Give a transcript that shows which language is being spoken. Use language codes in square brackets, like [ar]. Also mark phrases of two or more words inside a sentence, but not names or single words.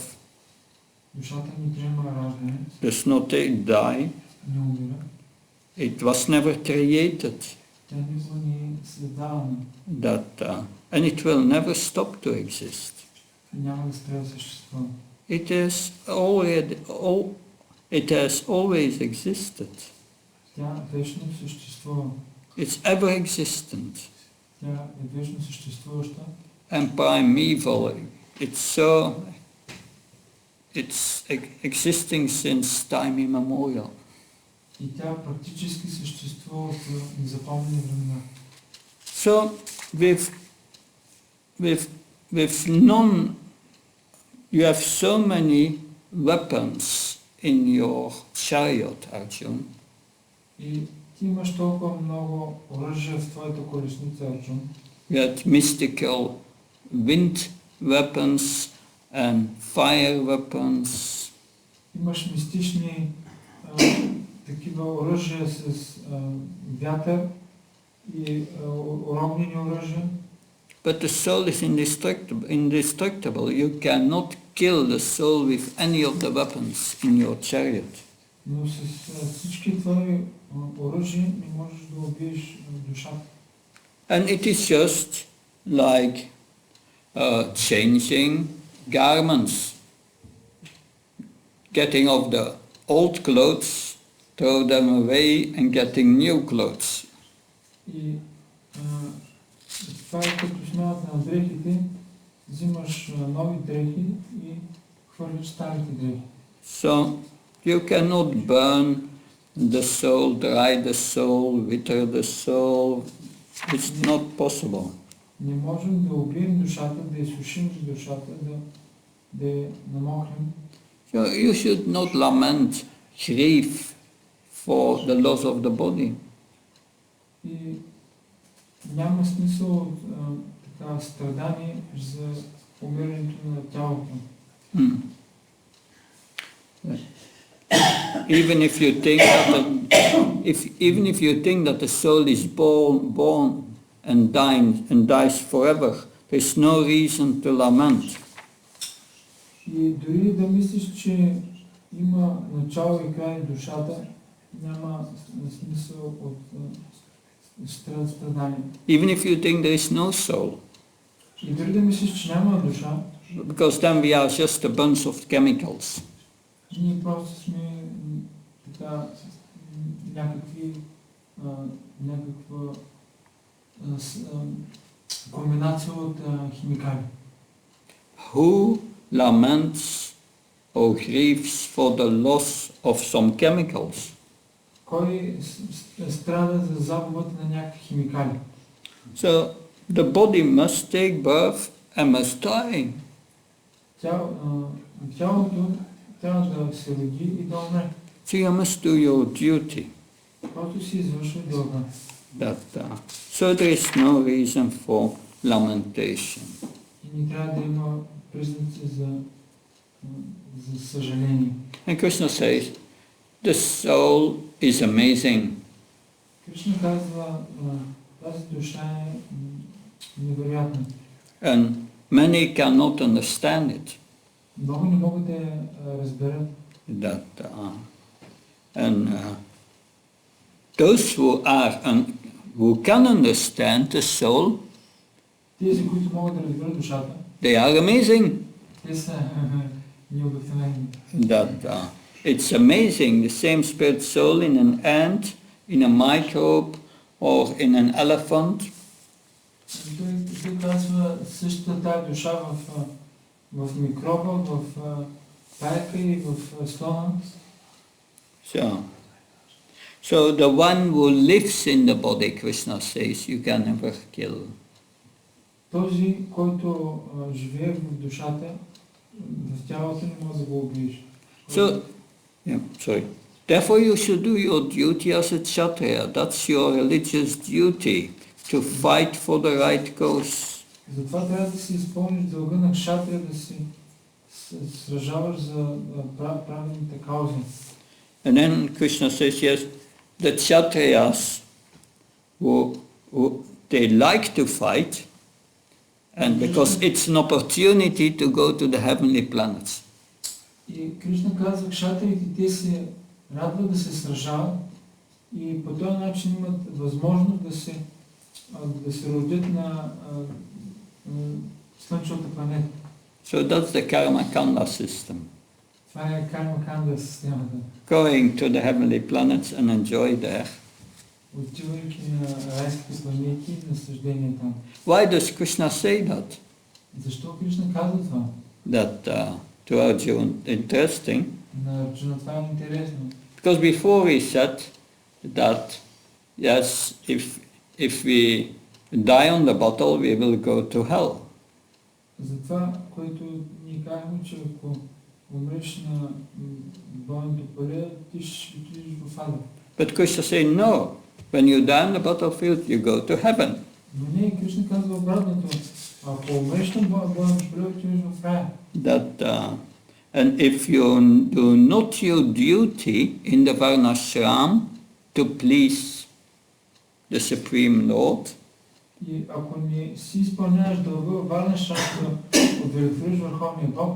[bg] Душата не приема раждане, [en] does not die. [bg] не умира. [en] It was never created. [bg] Тя никога не е създавана. [en] And it will never stop to exist. [bg] Няма да спре да съществува. [en] It has always existed. [bg] Тя вечно съществува. [en] It's ever existent. [bg] Тя е вечно съществуваща. [en] And primeval, it's existing since time immemorial. [bg] И тя практически съществува от незапомнени времена. [en] So with none, you have so many weapons in your chariot, Arjun. [bg] И ти имаш толкова много оръжия в твоята колесница, Арджун. [en] You had mystical wind weapons and fire weapons. [bg] Имаш мистични такива оръжия с вятър и огнени оръжия. [en] But the soul is indestructible. You cannot kill the soul with any of the weapons in your chariot. [bg] Но с всички твои оръжия не можеш да убиеш душата. [en] And it is just like changing garments, getting off the old clothes, throw them away and getting new clothes. [bg] И това е като смяната на дрехите, взимаш нови дрехи и хвърляш старите дрехи. [en] So you cannot burn the soul, dry the soul, wither the soul. It's not possible. [bg] Не можем да убием душата, да изсушим душата, да я намокнем. [en] So you should not lament grief for the loss of the body. [bg] И няма смисъл от така страдание за умирането на тялото. [en] Even if you think that the soul is born and dies forever, there's no reason to lament. [bg] И дори да мислиш, че има начало и край душата, няма смисъл от страдание. [en] Even if you think there is no soul, [bg] И дори да мислиш, че няма душа, [en] because then we are just a bunch of chemicals. [bg] ние просто сме така някаква комбинация от химикали. [en] Who laments or grieves for the loss of some chemicals? [bg] Кой страда за загубата на някакви химикали? [en] So the body must take birth and must die. [bg] Тялото трябва да се роди и да умре. [en] So you must do your duty. [bg] Просто си извършва дълга. [en] So there is no reason for lamentation. [bg] И не трябва да има признаци за съжаление. [en] And Krishna says, the soul is amazing. [bg] Кришна казва, тази душа е невероятна. [en] And many cannot understand it. [bg] Много не могат да я разберат. [en] Those who can understand the soul, [bg] Тези, които могат да разберат душата, [en] they are amazing. [bg] те са необикновени. [en] It's amazing, the same spirit soul in an ant, in a microbe, or in an elephant. [bg] Той казва същата тая душа в микроба, в пайка и в слона. [en] So the one who lives in the body, Krishna says, you can never kill. [bg] Този, който живее в душата, в тялото не може да го убиеш. [en] Therefore you should do your duty as a kshatriya. That's your religious duty, to fight for the right cause. [bg] Затова трябва да си изпълниш дълга на кшатрия, да си сражаваш за правилните каузи. [en] And then Krishna says, yes, the kshatriyas, they like to fight, and because it's an opportunity to go to the heavenly planets. [bg] И Кришна казва, кшатриите, те се радват да се сражават и по този начин имат възможност да се родят на слънчевата планета. [en] So that's the [sa] कर्म काण्ड [en] system. [bg] Това е [sa] कर्म काण्ड [bg] системата. [en] Going to the heavenly planets and enjoy there. [bg] Отивайки на райските планети и наслаждение там. [en] Why does Krishna say that? [bg] Защо Кришна казва това? [en] That to Arjuna, interesting. [bg] На Арджуна това е интересно. [en] Because before he said that, yes, if we die on the battle, we will go to hell. [bg] Затова, което ние казваме, че ако умреш на бойното поле, ти ще отидеш в ада. [en] But Krishna said, no, when you die on the battlefield, you go to heaven. [bg] Но не, Кришна казва обратното. Ако умреш на бойното поле, отидеш в рая. [en] And if you do not your duty in the varnashram to please the Supreme Lord, [bg] И ако не си изпълняваш дълга, върнеш шанс да удовлетвориш Върховния Бог,